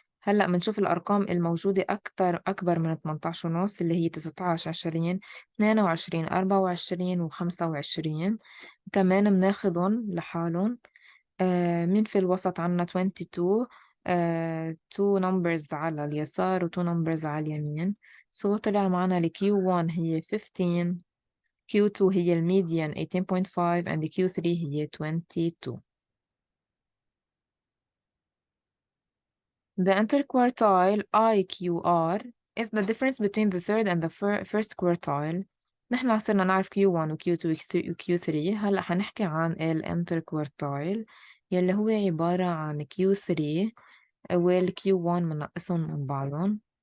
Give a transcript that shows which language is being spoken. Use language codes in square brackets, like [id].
[ar] هلأ بنشوف الأرقام الموجودة أكبر من 18 ونص اللي هي 19 20 22 24 و 25. كمان بناخدهم لحالهم. مين في الوسط عنا 22. [en] two numbers [ar] على اليسار و two numbers على اليمين. so طلع معنا ال Q1 هي 15. Q2 هي الميديان 18.5 and Q3 هي 22. [en] The interquartile IQR is the difference between the third and the first quartile. [ar] نحن صرنا نعرف Q1 و Q2 و Q3. هلأ حنحكي عن ال interquartile يلي هو عبارة عن Q3 وال Q1 منقسهم من بعضهم.